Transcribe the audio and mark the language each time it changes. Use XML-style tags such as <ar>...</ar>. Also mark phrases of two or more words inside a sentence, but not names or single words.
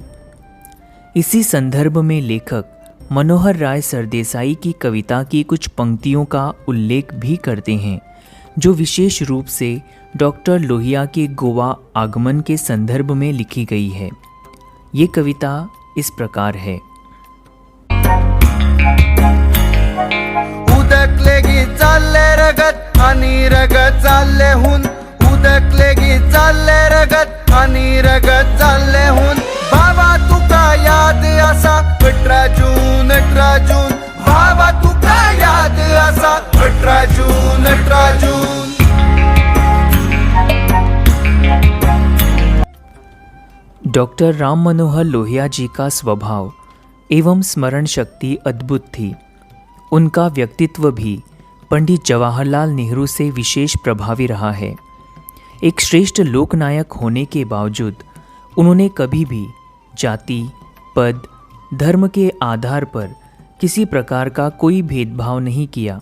<hi>इसी संदर्भ में लेखक मनोहर राय सरदेसाई की कविता की कुछ पंक्तियों का उल्लेख भी करते हैं, जो विशेष रूप से डॉक्टर लोहिया के गोवा आगमन के संदर्भ में लिखी गई है। ये कविता इस प्रकार है।</hi> <kok>उदकलेगी चालले रगत आणि रगत चालले हुन, उदकलेगी चालले रगत आणि रगत चालले हुन, बाबा तुका याद असा 18 जून 18 जून, बाबा तुका याद असा 18 जून 18 जून।</kok> <hi>डॉक्टर राम मनोहर लोहिया जी का स्वभाव एवं स्मरण शक्ति अद्भुत थी। उनका व्यक्तित्व भी पंडित जवाहरलाल नेहरू से विशेष प्रभावी रहा है। एक श्रेष्ठ लोकनायक होने के बावजूद उन्होंने कभी भी जाति, पद, धर्म के आधार पर किसी प्रकार का कोई भेदभाव नहीं किया।</hi>